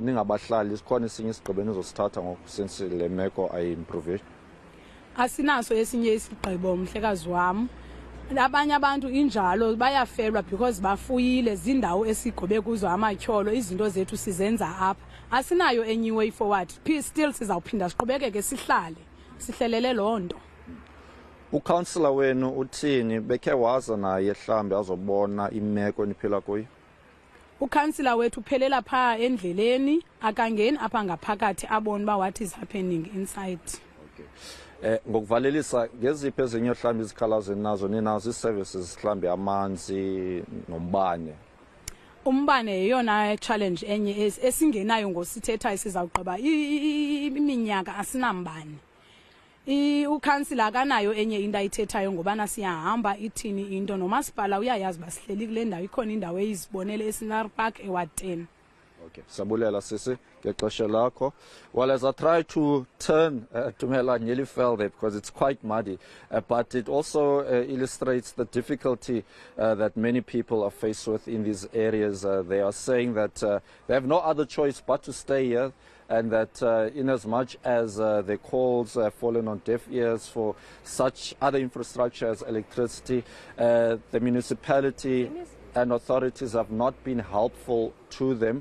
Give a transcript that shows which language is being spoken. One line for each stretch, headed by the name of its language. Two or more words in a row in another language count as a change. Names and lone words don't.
Xhosa: Ningabahlali sikhona esinye isigqibo nizosithatha since le meko ayi-improve? Asinaso esinye isigqibo mhlekazi wami. Abanye abantu injalo bayafelwa because bafuyile zindawo esigobe kuzo amatyholo, izinto zethu sizenza apha. Asinayo enye
English: way forward.
Xhosa: Still sizawuphinda siqhubekeke sihlelele loo nto. Ucouncillor wenu uthini? Bekhe waza naye mhlambi azobona imeko niphila kuyo? Ukhansila wethu uphelela phaa endleleni, akangeni apha ngaphakathi abone uba
English: what is happening inside.
Xhosa: Ngokuvalelisa ngeziphi ezinye mhlambi izikhalazo nazo ninazo ii-services mhlambi amanzi nombane? Umbane yeyona challenge enye esingenayo ngosithethayo sizawugqiba iminyaka asinambane. Ukhansila akanayo enye into ayithethayo ngobana siyahamba ithini into, nomasipala uyayazi basihleli kule ndawo, ikhona indawo eyizibonele eScenery Park eWard 10. Okay, sabulela sisi ngexesha lakho.
English: Well, as I try to turn, Tumela nearly fell there because it's quite muddy, but it also illustrates the difficulty that many people are faced with in these areas. They are saying that they have no other choice but to stay here, and that in as much as their calls have fallen on deaf ears for such other infrastructure as electricity, the municipality and authorities have not been helpful to them.